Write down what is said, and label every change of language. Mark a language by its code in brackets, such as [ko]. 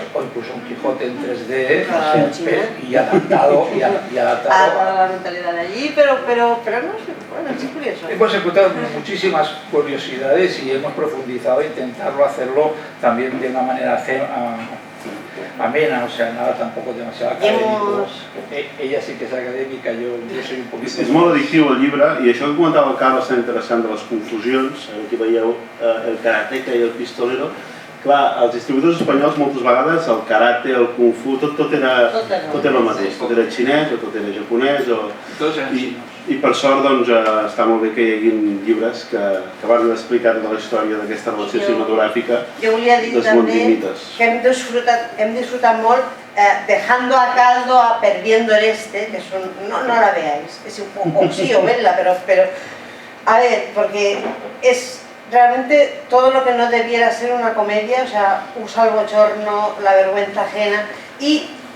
[es] O incluso un Quijote en 3D, o sea, y adaptado a la mentalidad de allí, pero no sé, bueno, es curioso. Hemos encontrado muchísimas curiosidades y hemos profundizado, intentarlo hacerlo también de una manera amena, o sea, nada tampoco demasiado acadèmico. [ca] Ella sí que és acadèmica, jo [es] soy un poquito... [ca] És molt addictiu el llibre, i això que comentava el Carles tan interessant de les confusions, aquí veieu el karateka i el pistolero. Clar, els distribuïdors espanyols moltes vegades el karate, el kung fu, tot era el mateix, tot era xinès o tot era japonès, i per sort doncs està molt bé que hi hagi llibres que van explicar tota la història d'aquesta relació cinematogràfica dels mondimites. Que hem disfrutat molt [es] dejando a caldo a Perdiendo el Este, que no la veáis, o sí, o vedla, pero a ver, porque es realmente todo lo que no debiera ser una comedia, o sea, usa el bochorno, la vergüenza ajena, y